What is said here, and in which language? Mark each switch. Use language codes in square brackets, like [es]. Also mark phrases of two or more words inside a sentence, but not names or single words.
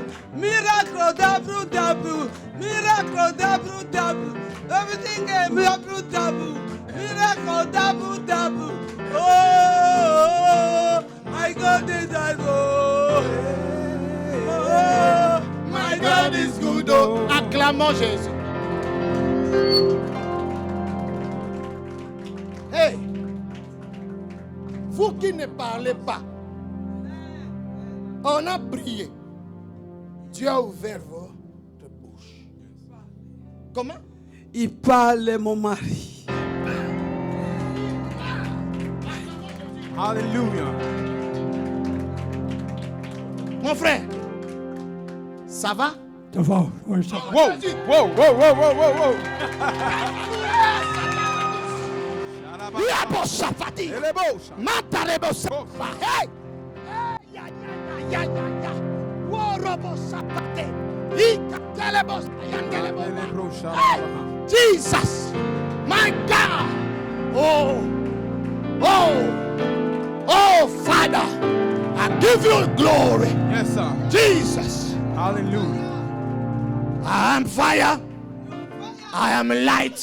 [en] Miracle double. Miracle double. Everything get double. Miracle double. Oh, my God is alive. Oh, my God. [fr] Oh, acclamons Jésus. Hey, vous qui ne parlez pas, on a prié. Dieu a ouvert votre bouche. Comment? Il parle, mon mari. Alléluia. Mon frère, ça va? Ça va, oui, ça va. Wow, wow, wow, wow, wow, wow, wow. Yabo Safati. Elle est beau, ça. Matarebo Safati. Hey! Ya, ya, ya, ya, ya. Worobo Safati. Ikakelebo Sayangelebo. Elle est beau, ça. [en] Jesus, my God. Oh, oh, oh, Father, I give you glory. Yes, sir. Jesus, Hallelujah. I am fire. I am light.